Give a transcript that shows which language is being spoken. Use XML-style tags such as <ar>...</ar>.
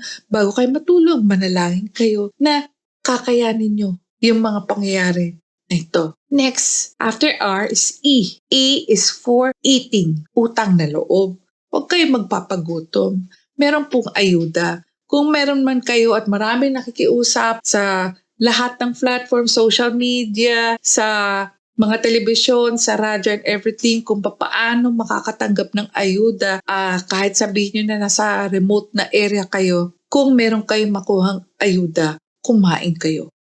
<tl>Bago kayo matulog, manalangin kayo na kakayanin nyo yung mga pangyayari na ito.</tl> <en>Next, after R is E. E is for eating,</en> <tl>utang na loob. Huwag kayo magpapagutom. Meron pong ayuda. Kung meron man kayo at maraming nakikiusap sa lahat ng platform, social media, sa mga telebisyon, sa radyo and everything, kung paano makakatanggap ng ayuda, kahit sabihin nyo na nasa remote na area kayo, kung meron kayong makuhang ayuda, kumain kayo.</tl>